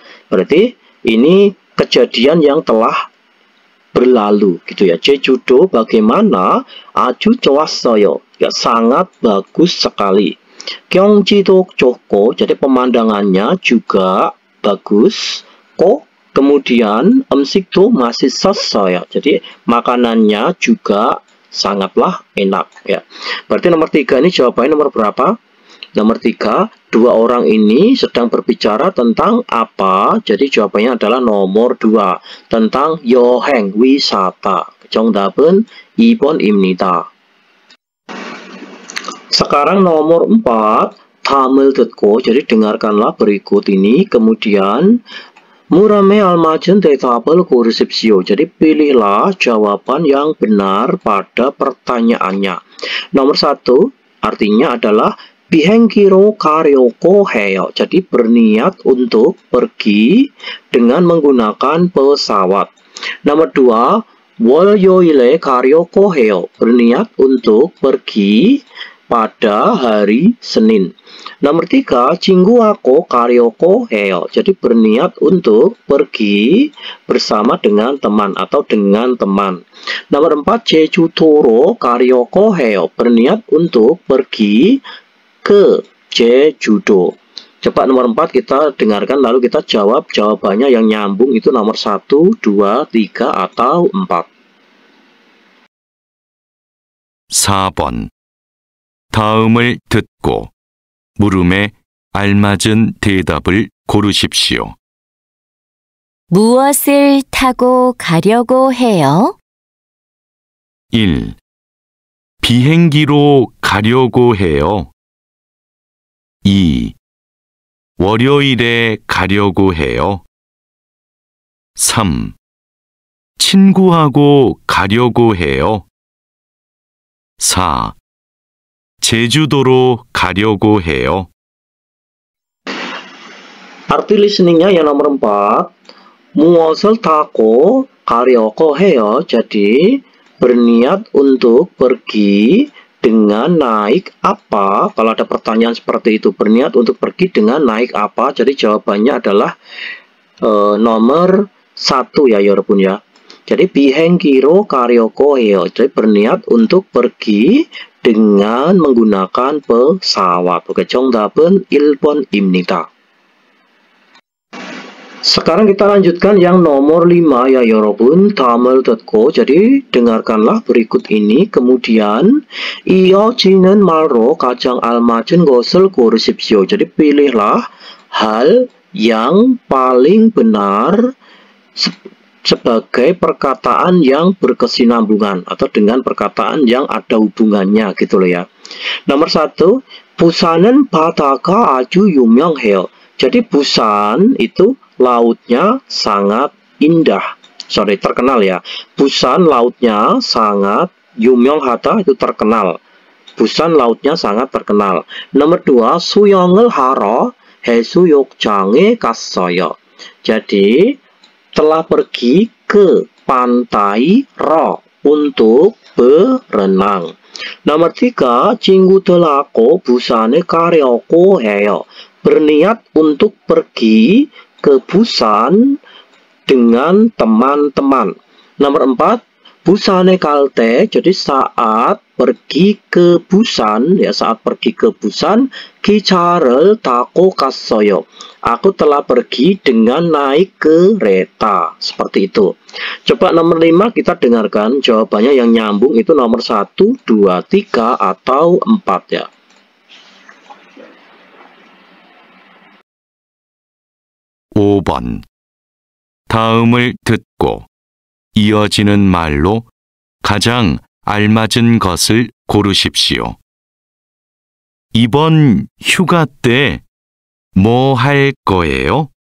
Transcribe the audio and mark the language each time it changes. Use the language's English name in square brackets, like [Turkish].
[Indonesian] Berarti ini kejadian yang telah berlalu gitu ya. 제주도 bagaimana? [Korean] 아주 좋았어요. [Indonesian] Ya sangat bagus sekali. [Korean] 경치도 좋고 [Indonesian] jadi pemandangannya juga bagus. [Korean] Kemudian 음식도 맛있었어요. [Indonesian] Jadi makanannya juga sangatlah enak ya. Berarti nomor 3 ini jawabannya nomor berapa? Nomor 3, dua orang ini sedang berbicara tentang apa? Jadi jawabannya adalah nomor 2, tentang 여행, wisata. [Korean] 정답은 2번입니다. [Indonesian] Sekarang nomor 4, [Korean] 다음을 듣고. [Indonesian] Jadi dengarkanlah berikut ini. [Korean] Kemudian 물음에 알맞은 대답을 고르십시오. [Indonesian] Jadi pilihlah jawaban yang benar pada pertanyaannya. Nomor 1 artinya adalah [Korean] 비행기로 가려고 해요. [Indonesian] Jadi berniat untuk pergi dengan menggunakan pesawat. [Korean] Nomor 2, 월요일에 가려고 해요. [Indonesian] Berniat untuk pergi pada hari Senin. [Korean] Nomor 3, 친구하고 가려고 해요. [Indonesian] Jadi berniat untuk pergi bersama dengan teman atau dengan teman. [Korean] Nomor 4, 제주도로 가려고 해요. [Indonesian] Berniat untuk pergi ke Jejudo. Coba nomor 4 kita dengarkan lalu kita jawab. Jawabannya yang nyambung itu nomor 1, 2, 3 atau 4. [Korean] 4번. 다음을 듣고 물음에 알맞은 대답을 고르십시오. 무엇을 타고 가려고 해요? 1. 비행기로 가려고 해요. 2. 월요일에 가려고 해요. 3. 친구하고 가려고 해요. 4. 제주도로 가려고 해요. [Indonesian] Arti listeningnya yang nomor 4, [Korean] 무엇을 타고 가려고 해요. [Indonesian] Jadi berniat untuk pergi dengan naik apa? Kalau ada pertanyaan seperti itu, berniat untuk pergi dengan naik apa? Jadi jawabannya adalah nomor 1 ya 여러분 ya. [Korean] Jadi 비행기로 가려고 해요. [Indonesian] Jadi berniat untuk pergi dengan menggunakan pesawat. [Korean] Oke, 정답은 1번입니다. [Indonesian] Sekarang kita lanjutkan yang nomor 5 ya 여러분. [Korean] 다음을 듣고. [Indonesian] Jadi dengarkanlah berikut ini. [Korean] Kemudian 이어지는 말로 가장 알맞은 것을 고르십시오. [Indonesian] Jadi pilihlah hal yang paling benar sebagai perkataan yang berkesinambungan atau dengan perkataan yang ada hubungannya gitu loh ya. [Korean] Nomor 1, 부산은 바다가 아주 유명해요. [Indonesian] Jadi Busan itu lautnya sangat indah. Terkenal ya. Busan lautnya sangat 유명하다 itu terkenal. Busan lautnya sangat terkenal. [Korean] Nomor 2, 수영을 하러 해수욕장에 갔어요. [Indonesian] Jadi telah pergi ke pantai Ro untuk berenang. [Korean] Nomor 3, 친구들하고 부산에 가려고 해요. [Indonesian] Berniat untuk pergi ke Busan dengan teman-teman. Nomor 4, Busan에 갈 때, jadi saat pergi ke Busan, ya saat pergi ke Busan, [Korean] 기차를 타고 갔어요. [Indonesian] Aku telah pergi dengan naik kereta. Seperti itu. Coba nomor 5 kita dengarkan jawabannya yang nyambung itu nomor 1, 2, 3, atau 4 ya. [Korean] (5번) 다음을 듣고 이어지는 말로 가장 알맞은 것을 고르십시오. 이번 휴가 때 뭐 할 거예요?